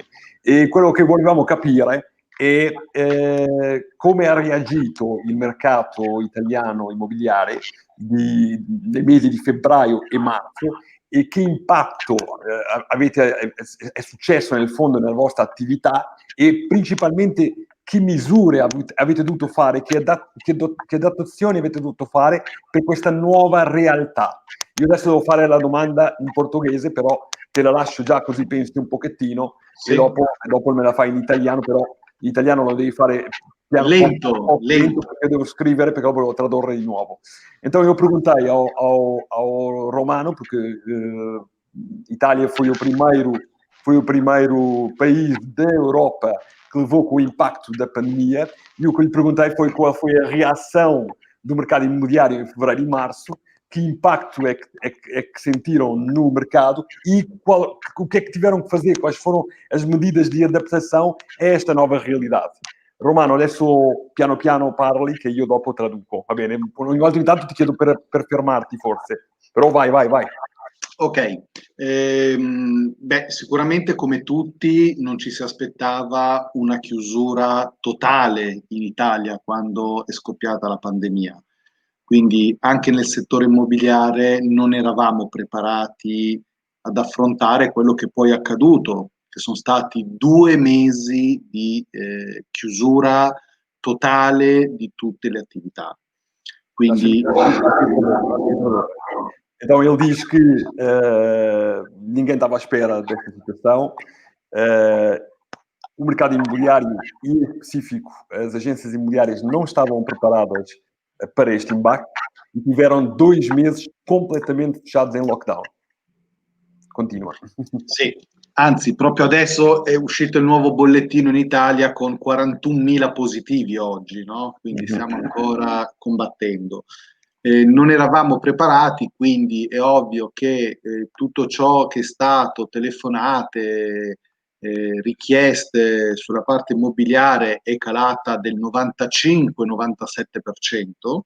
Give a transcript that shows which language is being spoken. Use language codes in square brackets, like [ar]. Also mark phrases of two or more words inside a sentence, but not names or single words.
[it] E quello che volevamo capire è come ha reagito il mercato italiano immobiliare nei mesi di febbraio e marzo e che impatto è successo nel fondo nella vostra attività e principalmente che misure avete dovuto fare, che adattazioni avete dovuto fare per questa nuova realtà. Io adesso devo fare la domanda in portoghese, però te la lascio già così pensi un pochettino, sì. E dopo me la fai in italiano, però l'italiano lo devi fare lento, perché devo scrivere, perché dopo devo tradurre di nuovo. [pt] Então eu perguntei ao Romano, porque Itália foi o primeiro país da Europa que levou com o impacto da pandemia, e o que lhe perguntei foi qual foi a reação do mercado imobiliário em fevereiro e março, que impacto é que sentiram no mercado e o que é que tiveram que fazer, quais foram as medidas de adaptação a esta nova realidade. [it] Romano, adesso piano piano parli che io dopo traduco, va bene? Ogni volta intanto ti chiedo per fermarti forse, però vai. Ok, sicuramente come tutti non ci si aspettava una chiusura totale in Italia quando è scoppiata la pandemia, quindi anche nel settore immobiliare non eravamo preparati ad affrontare quello che poi è accaduto, che sono stati 2 mesi di chiusura totale di tutte le attività. Quindi... [pt] Então ele diz que ninguém estava à espera desta situação. O mercado imobiliário, e em específico as agências imobiliárias, não estavam preparadas para este impacto e tiveram 2 meses completamente fechados em lockdown. [it] Continua. Sì, anzi, proprio adesso è uscito il nuovo bollettino in Italia con 41.000 positivi oggi, no? Quindi stiamo ancora combattendo. Non eravamo preparati, quindi è ovvio che tutto ciò che è stato, telefonate, richieste sulla parte immobiliare è calata del 95-97%.